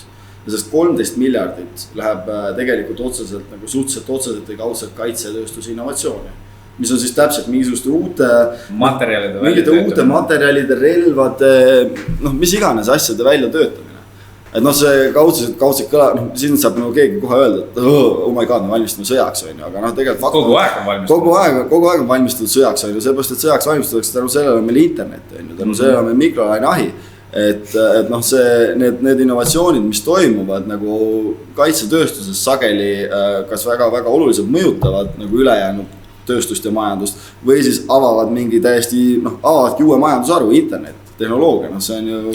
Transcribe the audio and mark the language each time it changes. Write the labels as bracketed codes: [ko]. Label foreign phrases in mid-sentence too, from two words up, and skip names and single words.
[et] Ja sest 13 miljardit läheb tegelikult otseselt nagu suhteliselt otseselt või kaudselt kaitsetööstuse innovatsiooni. Mis on siis täpselt mingisuguste uute materjalide, relvade, noh, mis iganes asjade välja töötamine. Et noh, see kaudselt kõla, noh, siin saab nagu keegi kohe öelda, et [en] oh my god, [et] me valmistame sõjaks, on ju, aga noh, tegelikult kogu aeg on valmistatud. Kogu aeg on valmistatud sõjaks, on ju, sellepärast, et sõjaks valmistatakse, tänu sellele on meil internet, on ju, tänu sellele on meil mikrolaine ahi. Et noh, need innovatsioonid, mis toimuvad nagu kaitsetööstuses sageli kas väga oluliselt mõjutavad nagu ülejäänud tööstust ja majandust või siis avavad mingi täiesti, noh, avavadki uue majandusharu, internet, tehnoloogia, noh, see on ju.